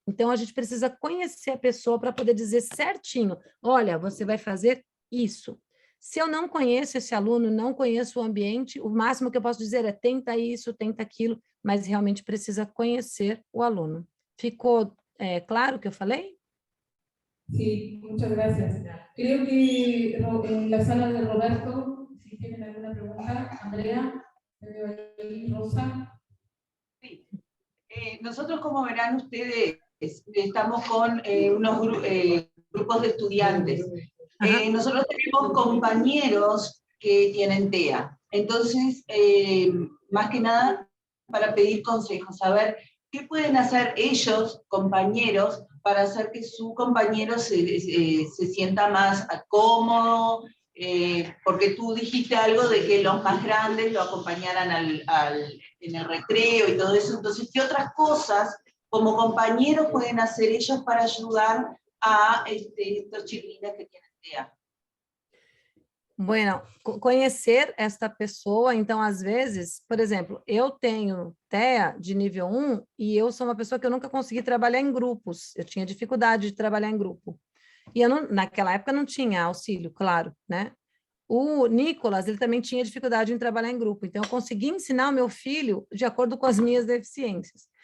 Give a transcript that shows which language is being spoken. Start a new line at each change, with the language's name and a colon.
Portuguese: Então, a gente precisa conhecer a pessoa para poder dizer certinho, olha, você vai fazer isso. Se eu não conheço esse aluno, não conheço o ambiente, o máximo que eu posso dizer é tenta isso, tenta aquilo, mas realmente precisa conhecer o aluno. Ficou claro o que eu falei?
Spanish: Sí, muchas gracias. Creo que en la sala de Roberto, si tienen alguna pregunta, Andrea, Rosa. Sí. Nosotros, como verán ustedes, estamos con unos grupos de estudiantes. Nosotros tenemos compañeros que tienen TEA. Entonces, más que nada, para pedir consejos, saber qué pueden hacer ellos, compañeros, para hacer que su compañero se sienta más cómodo, porque tú dijiste algo de que los más grandes lo acompañaran en el recreo y todo eso. Entonces, ¿qué otras cosas como compañeros pueden hacer ellos para ayudar a estos chiquilines que tienen TEA?
Portuguese: Bueno, conhecer esta pessoa, então, às vezes, por exemplo, eu tenho TEA de nível 1 e eu sou uma pessoa que eu nunca consegui trabalhar em grupos, eu tinha dificuldade de trabalhar em grupo. E eu naquela época não tinha auxílio, claro, né? O Nicolas, ele também tinha dificuldade em trabalhar em grupo, então eu consegui ensinar o meu filho de acordo com as minhas deficiências.